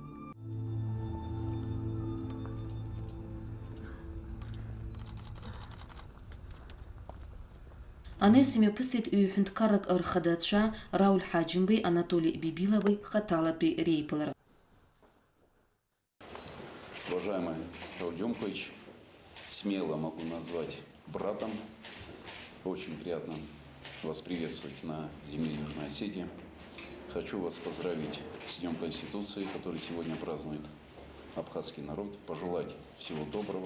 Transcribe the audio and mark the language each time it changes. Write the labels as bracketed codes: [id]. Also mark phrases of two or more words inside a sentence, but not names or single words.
[ab] Анес имҩаԥысит ҩ-ҳәынҭқаррак рхадацәа Рауль Ҳаџьымбеи, Анатолий Бибиловой хаталатәи реиԥылара. [ru] Уважаемый Рауль Демкович, смело могу назвать братом. Очень приятно вас приветствовать на земле Южной Осетии. Хочу вас поздравить с Днем Конституции, который сегодня празднует абхазский народ, пожелать всего доброго.